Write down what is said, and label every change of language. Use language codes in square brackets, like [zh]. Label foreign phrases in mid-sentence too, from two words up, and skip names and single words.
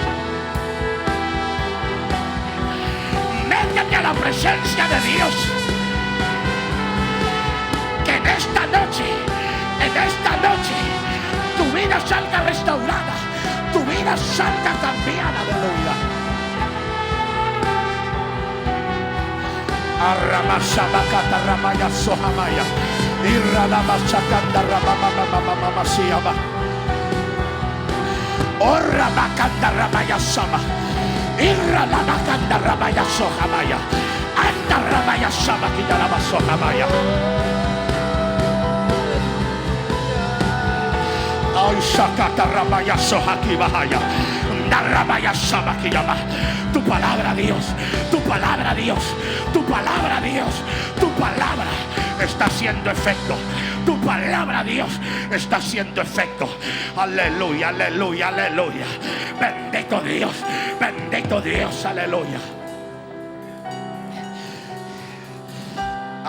[es] Métete a la presencia de Dios. Que en esta noche, tu vida salga restaurada, tu vida salga cambiada, aleluya. Arramasabacata ramaya sohamaya. Irralamasacanda ramamamamamamasiaba. Orrabacanda ramaya sama. Irralabacanda ramaya sohamaya. Anda ramaya sama kitalaba sohamaya. Ay, sakata ramaya sohakibahaya. Narramaya sama kiyama. Tu palabra, Dios, tu palabra, Dios, tu palabra, Dios, tu palabra está haciendo efecto. Tu palabra, Dios, está haciendo efecto. Aleluya, aleluya, aleluya. Bendito Dios, aleluya.